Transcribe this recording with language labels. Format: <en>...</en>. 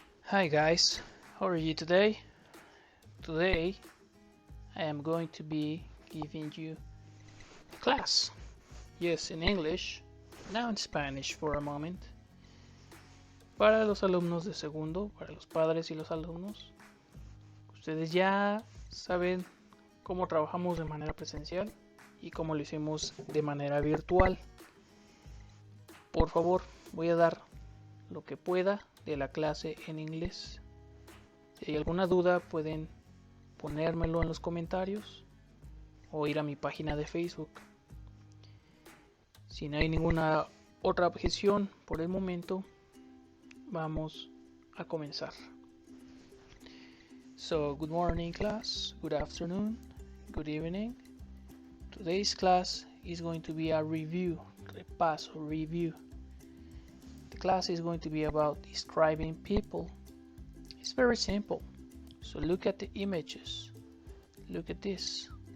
<en>Hi guys, how are you today? Today I am going to be giving you class. Yes, in English, now in Spanish for a moment.</en> <es>Para los alumnos de segundo, para los padres y los alumnos, ustedes ya saben cómo trabajamos de manera presencial y cómo lo hicimos de manera virtual. Por favor, voy a dar lo que pueda de la clase en inglés. Si hay alguna duda pueden ponérmelo en los comentarios o ir a mi página de Facebook. Si no hay ninguna otra objeción por el momento, vamos a comenzar.</es> <en>So, good morning class, good afternoon, good evening. Today's class is going to be a review, repaso, review. The class is going to be about describing people. It's very simple. So look at the images. Look at this.</en>